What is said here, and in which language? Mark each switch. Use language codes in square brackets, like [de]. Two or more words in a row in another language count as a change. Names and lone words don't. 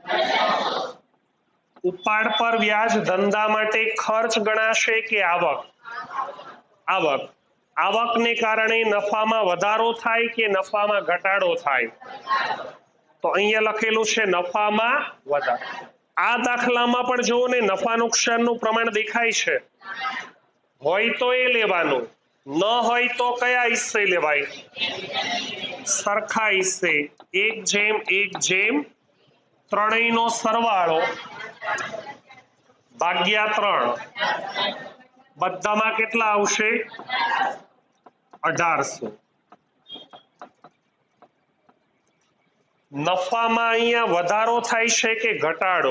[gu] ઉપાડ પર વ્યાજ ધંધા માટે ખર્ચ ગણાશે કે આવક? आवक। આવકને કારણે નફામાં વધારો થાય કે નફામાં ઘટાડો થાય? તો અહીંયા લખેલું છે નફામાં વધારો। આ દાખલામાં પણ જોવો ને નફા નુકસાનનું પ્રમાણ દેખાય છે। હોય તો એ લેવાનું, ન હોય તો કયા હિસ્સે લેવાય? સરખા હિસ્સે। 1:1 ત્રણેયનો સરવાળો ભાગ્યા 3 બધામાં કેટલા આવશે? 1800। નફામાં અહીંયા વધારો થાય છે કે ઘટાડો?